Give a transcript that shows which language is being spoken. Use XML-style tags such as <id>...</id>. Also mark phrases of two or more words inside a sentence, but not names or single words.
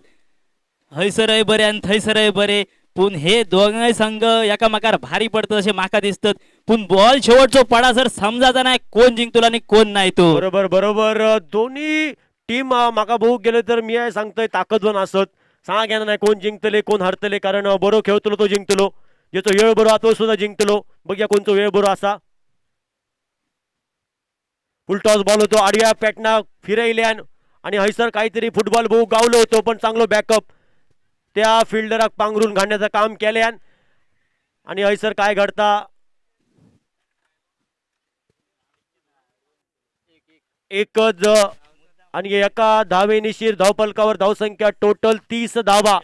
<kok>हैसरय बरे आणि थैसरय बरे पण हे दोघांय संघ एकामेकार भारी पडत असे माका दिसतात. पण बॉल शेवटचो पडा जर समजायचा नाही कोण जिंकतो आणि कोण नाही तो. बरोबर बरोबर. दोन्ही टीम माका बघू गेले तर मी सांगतोय ताकदवान असत. सांगा घेणार नाही कोण जिंकतले कोण हरतले कारण बरो खेळतलो तो जिंकतलो. ज्याचो वेळ बरो तो सुद्धा जिंकतलो. बघूया कोणतो वेळ बरो असा.</kok> <en>full toss ball</en> <kok>होतो आडव्या पॅटना फिरयल्यान आणि हैसर काहीतरी फुटबॉल बघू गावलो होतो पण चांगलो बॅकअप त्या फिल्डराक पांघरून घालण्याचं काम केल्यान आणि हैसर काय घडता एकच आणि एका धावेनिशीर धावपलकावर धावसंख्या टोटल 30 धावा.</kok>